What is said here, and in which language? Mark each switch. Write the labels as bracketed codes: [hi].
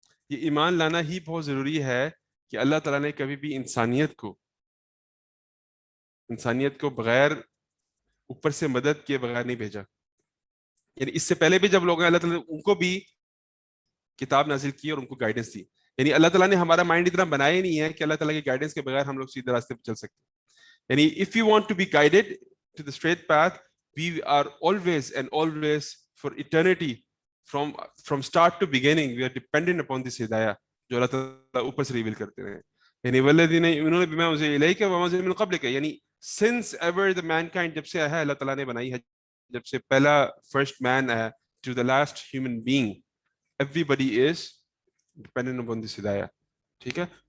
[ur] یہ ایمان لانا ہی بہت ضروری ہے کہ اللہ تعالیٰ نے کبھی بھی انسانیت کو بغیر اوپر سے مدد کیے بغیر نہیں بھیجا. یعنی اس سے پہلے بھی جب لوگ ہیں اللہ تعالیٰ نے ان کو بھی کتاب نازل کی اور ان کو گائیڈنس دی. یعنی اللہ تعالیٰ نے ہمارا مائنڈ اتنا بنایا ہی نہیں ہے کہ اللہ تعالیٰ کی گائیڈنس کے بغیر ہم لوگ سیدھے راستے پہ چل سکتے. [en] یعنی if you want to be guided to the straight path, we are always and always for eternity from start to beginning we are dependent upon this hidayah [ur] جو اللہ تعالیٰ اوپر سے ریویل کرتے رہے. یعنی [ar] والذین یؤمنون بما انزل الیک وما انزل من قبلک، [ur] یعنی [en] since ever the mankind [ur] جب سے ہے اللہ تعالیٰ نے بنائی ہے، جب سے پہلا فرسٹ مین ہے [en] to the last human being, everybody is dependent upon this hidayah. [ur] ٹھیک ہے.